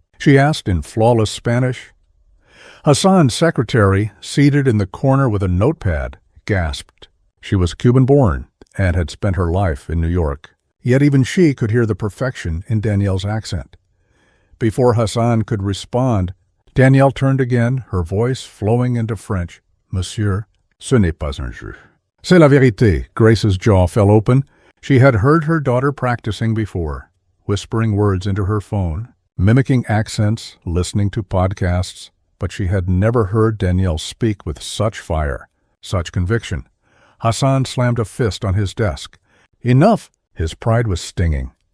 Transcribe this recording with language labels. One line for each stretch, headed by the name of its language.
English: she asked in flawless Spanish. Hassan's secretary, seated in the corner with a notepad, gasped. She was Cuban-born and had spent her life in New York. Yet even she could hear the perfection in Danielle's accent. Before Hassan could respond, Danielle turned again, her voice flowing into French.
French: "Monsieur, ce n'est pas un jeu." "C'est la vérité."
English: Grace's jaw fell open. She had heard her daughter practicing before, whispering words into her phone, mimicking accents, listening to podcasts, but she had never heard Danielle speak with such fire, such conviction. Hassan slammed a fist on his desk. "Enough!" His pride was stinging.